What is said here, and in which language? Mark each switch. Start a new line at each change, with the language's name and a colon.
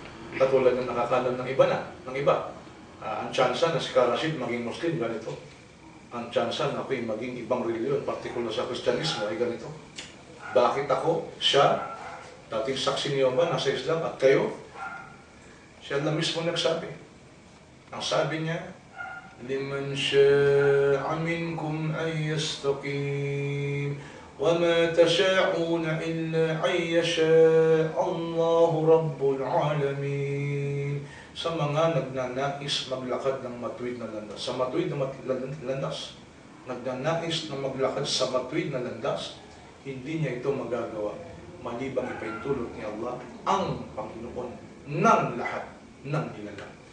Filipino: Katulad ng nakakalam ng iba. Ang tsansa na si Rashid maging Muslim, ganito. Ang tsansa na ako'y maging ibang reliyon, partikular sa Kristyanismo, ay ganito. Bakit ako, siya, dating saksi niyo ba, nasa Islam, at kayo? Siya na mismo nagsabi. Ang sabi niya,
Arabic: لمن شاء منكم أن يستقيم وما تشاءون إلا أن يشاء الله رب العالمين.
Filipino: Sa mga nagnanais maglakad ng matuwid na landas, sa matuwid na landas, nagnanais na maglakad sa matuwid na landas, hindi niya ito magagawa malibang ipaintulot ni Allah ang Panginoon ng lahat ng nilalang.